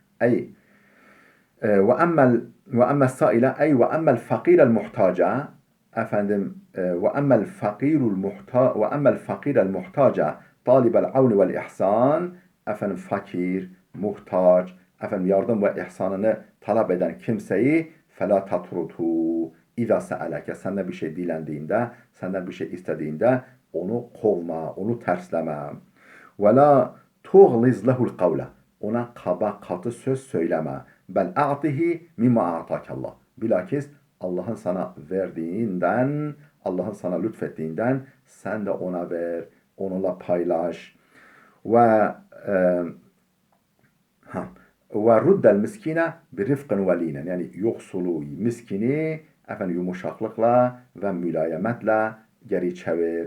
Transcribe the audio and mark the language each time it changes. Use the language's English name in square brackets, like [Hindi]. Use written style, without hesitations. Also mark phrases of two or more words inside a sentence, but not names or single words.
[Arabic] وأما السائل وأما الفقير المحتاج. وأما الفقير المحتاج طالب العون والإحسان. [Turkish] Fakir, muhtaç, yardım ve ihsanını talep eden kimseyi [Arabic] فَلَا تَطْرُدْهُ اِذَا سَأَلَكَ. [Turkish] Senden bir şey dilendiğinde, senden bir şey istediğinde onu kovma, onu tersleme. [Arabic] وَلَا تُغْلِزْ لَهُ الْقَوْلَ. [Turkish] Ona kaba katı söz söyleme. [Arabic] بَلْ اَعْطِهِ مِمَّا اَعْطَاكَ اللّٰهِ. [Turkish] Bilakis Allah'ın sana verdiğinden, Allah'ın sana lütfettiğinden sen de ona ver, onunla paylaş. [Arabic] ورد المسكين برفق ولين. [Turkish] Yani yoksulu, miskini yumuşaklıkla ve mülayemetle geri çevir.